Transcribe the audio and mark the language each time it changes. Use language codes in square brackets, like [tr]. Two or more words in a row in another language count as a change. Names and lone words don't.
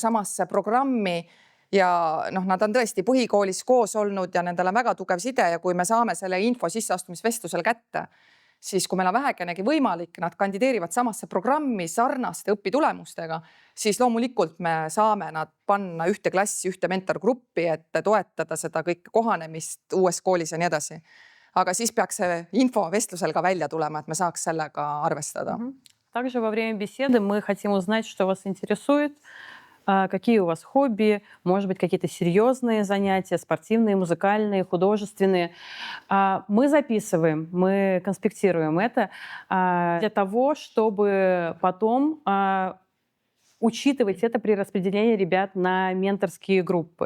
[et] samasse programmi ja nad on tõesti põhikoolis koos olnud ja nendel on väga tugev side ja kui me saame selle info sisseastumisvestlusel kätte, siis kui meil on vähekenegi võimalik, nad kandideerivad samasse programmi sarnaste õpitulemustega, siis loomulikult me saame nad panna ühte klassi, ühte mentorgruppi, et toetada seda kõike kohanemist uues koolis ja nii edasi. Aga siis peaks see info vestlusel ka välja tulema, et me saaks sellega arvestada. [ru] Также во время беседы мы хотим узнать, что вас интересует, какие у вас хобби, может быть, какие-то серьезные занятия, спортивные, музыкальные, художественные. Мы записываем, мы конспектируем это для того, чтобы потом учитывать это при распределении ребят на менторские группы.